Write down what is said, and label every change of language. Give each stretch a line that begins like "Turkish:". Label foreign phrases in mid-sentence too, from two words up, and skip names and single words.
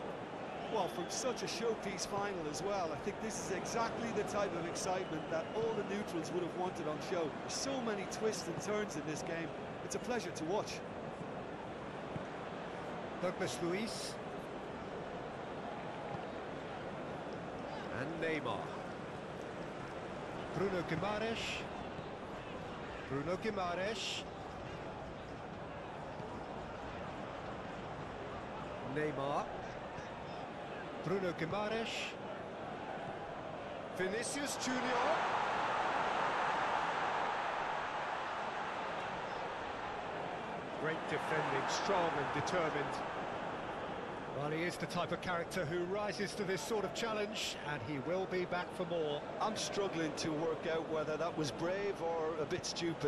English: Well, from such a showpiece final as well, I think this is exactly the type of excitement that all the neutrals would have wanted on show. There's so many twists and turns in this game. It's a pleasure to watch. Douglas Luiz. And Neymar. Bruno Guimaraes. Bruno Guimaraes. Neymar. Bruno Guimaraes. Vinicius Junior. Great defending, strong and determined. Well, he is the type of character who rises to this sort of challenge, and he will be back for more. I'm struggling to work out whether that was brave or a bit stupid.